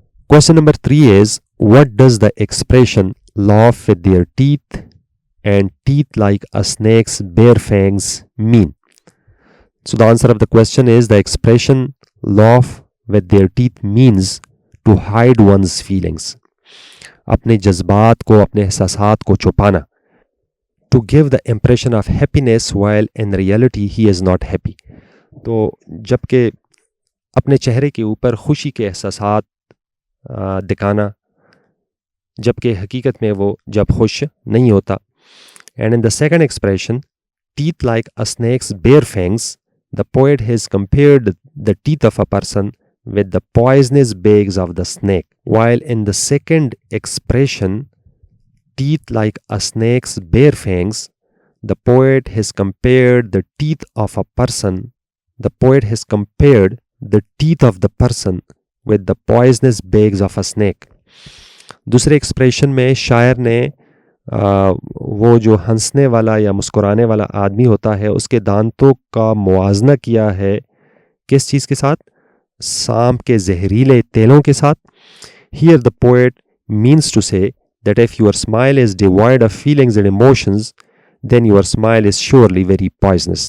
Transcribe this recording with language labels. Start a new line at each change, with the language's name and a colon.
English: Question number 3 is what does the expression laugh with their teeth and teeth like a snake's bare fangs mean? So the answer of the question is the expression laugh with their teeth means to hide one's feelings.
Urdu: اپنے جذبات کو، اپنے احساسات کو چھپانا.
English: To give the impression of happiness while in reality he is not happy.
Urdu: تو جبکہ اپنے چہرے کے اوپر خوشی کے احساسات دکھانا، جبکہ حقیقت میں وہ جب خوش نہیں ہوتا.
English: And in the second expression, teeth like a snake's bare fangs, the poet has compared the teeth of a person with the poisonous fangs of the snake. While in the second expression, teeth like a snake's bare fangs, the poet has compared the teeth of a person. The poet has compared the teeth of the person with the poisonous fangs of a snake.
Urdu: دوسرے expression میں شاعر نے وہ جو ہنسنے والا یا مسکرانے والا آدمی ہوتا ہے اس کے دانتوں کا موازنہ کیا ہے کس چیز کے ساتھ؟ سانپ کے زہریلے تیلوں کے ساتھ.
English: Here the poet means to say that if your smile is devoid of feelings and emotions, then your smile is surely very poisonous.